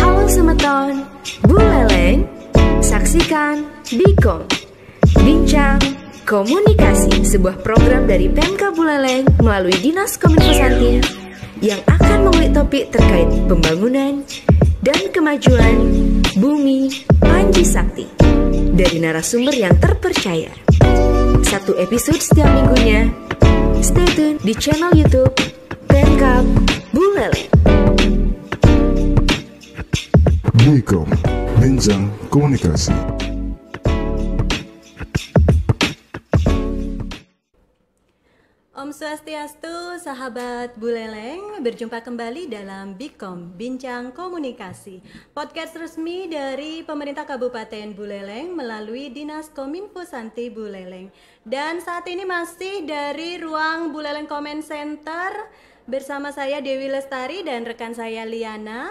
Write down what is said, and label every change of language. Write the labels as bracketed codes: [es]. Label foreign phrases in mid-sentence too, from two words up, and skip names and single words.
[id] Semeton, Buleleng, saksikan Bikom, Bincang Komunikasi, sebuah program dari Pemka Buleleng melalui Dinas Kominfo Santi yang akan mengulik topik terkait pembangunan dan kemajuan bumi Panji Sakti dari narasumber yang terpercaya. Satu episode setiap minggunya. [en] Stay tune [id] di channel YouTube Pemka Buleleng. Bikom, Bincang Komunikasi. [ban] Om Swastiastu, [id] sahabat Buleleng, berjumpa kembali dalam Bikom, Bincang Komunikasi, podcast resmi dari pemerintah Kabupaten Buleleng melalui Dinas Kominfo Santi Buleleng. Dan saat ini masih dari ruang Buleleng Comment Center bersama saya Dewi Lestari dan rekan saya Liana.